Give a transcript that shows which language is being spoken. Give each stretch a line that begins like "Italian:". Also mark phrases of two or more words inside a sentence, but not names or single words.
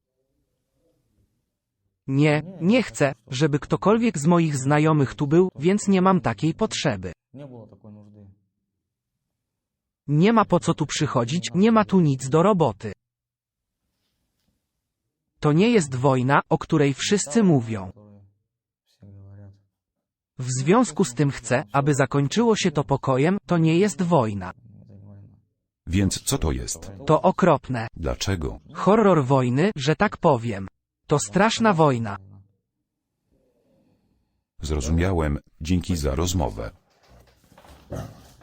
Polish: Nie, nie chcę, żeby ktokolwiek z moich znajomych tu był, więc nie mam takiej potrzeby. Nie było takiej нужdy. Nie ma po co tu przychodzić, nie ma tu nic do roboty. To nie jest wojna, o której wszyscy mówią.
Russian: Все говорят.
Polish: W związku z tym chcę, aby zakończyło się to pokojem, to nie jest wojna.
Russian: Это не война.
Polish: Więc co to jest? To okropne. Dlaczego? Horror wojny, że tak powiem. To straszna wojna. Zrozumiałem, dzięki za rozmowę.